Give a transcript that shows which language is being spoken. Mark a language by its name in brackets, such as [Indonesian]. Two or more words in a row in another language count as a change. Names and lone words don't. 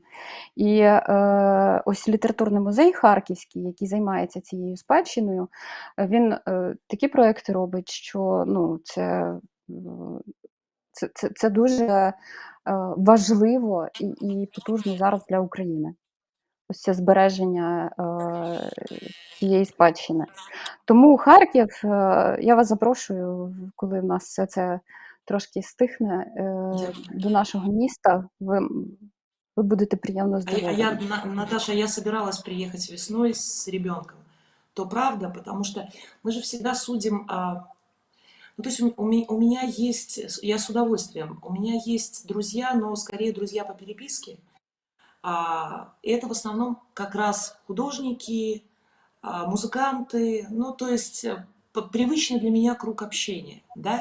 [Ukrainian] І, ось літературний музей харківський, який займається цією спадщиною, він, такі проекти робить, що, ну, це дуже, важливо і потужно зараз для України. ось це збереження цієї спадщини. Тому Харків, я вас запрошую, коли в нас все це трошки стихне, до нашого міста. Ви будете приємно здивовані. [Russian] Наташа, я собиралась приехать весной с ребенком. То правда, потому что мы же всегда судим. Ну, то есть у меня есть, я с удовольствием, у меня есть друзья, но скорее друзья по переписке. И это в основном как раз художники, музыканты, ну, то есть привычный для меня круг общения, да.